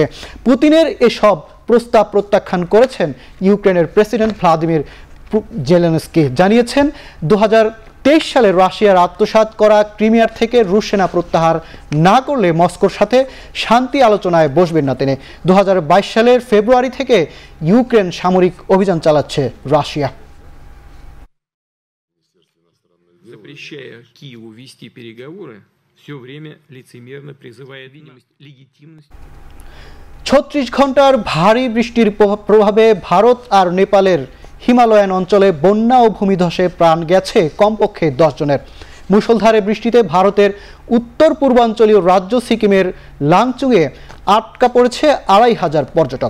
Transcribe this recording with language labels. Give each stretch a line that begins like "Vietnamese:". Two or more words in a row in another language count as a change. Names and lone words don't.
Bangla: পুতিনের এসব প্রস্তাব প্রত্যাখ্যান করেছেন ইউক্রেনের প্রেসিডেন্ট ভ্লাদিমির জেলেনস্কি। জানিয়েছেন, ২০২৩ সালে রাশিয়ার আত্মসাৎ করা ক্রিমিয়ার থেকে রুশ সেনা প্রত্যাহার না করলে মস্কোর সাথে শান্তি আলোচনায় বসবেন না তিনি। ২০২২ সালের ফেব্রুয়ারি থেকে ইউক্রেন সামরিক অভিযান চালাচ্ছে রাশিয়া।
Russian: Запрещая Киеву вести переговоры, все время лицемерно призывая видимость легитимности.
Bangla: ৩৬ ঘন্টার ভারী বৃষ্টির প্রভাবে ভারত আর নেপালের হিমালয়ান অঞ্চলে বন্যা ও ভূমিধসে প্রাণ গেছে কমপক্ষে ১০ জনের। মুষলধারে বৃষ্টিতে ভারতের উত্তর পূর্বাঞ্চলীয় রাজ্য সিকিমের লাংচুয়ে আটকা পড়েছে ২৫০০ পর্যটক।